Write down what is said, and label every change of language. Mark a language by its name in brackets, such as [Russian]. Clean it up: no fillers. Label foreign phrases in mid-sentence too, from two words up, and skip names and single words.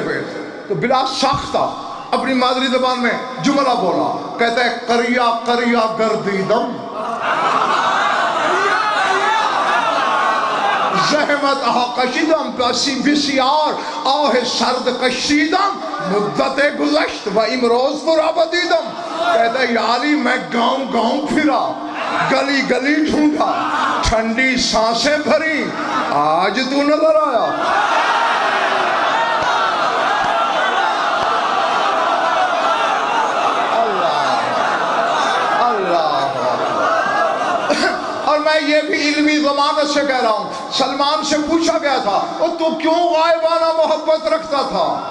[Urdu] پہ تو بلا ساختہ اپنی مادری زبان میں جملہ بولا، کہتا ہے [Persian] کریا کریا گردیدم، زحمت کشیدم پسی بسیار آه سرد کشیدم مدت گذشت و امروز برابر دیدم. [Urdu] کہتا ہے یا علی میں گاؤں گاؤں پھرا گلی گلی ڈھونڈا ٹھنڈی سانسیں بھری آج تو نظر آیا. اور میں یہ بھی علمی ضمانت سے کہہ رہا ہوں, سلمان سے پوچھا گیا تھا اور تو کیوں غائبانہ محبت رکھتا تھا؟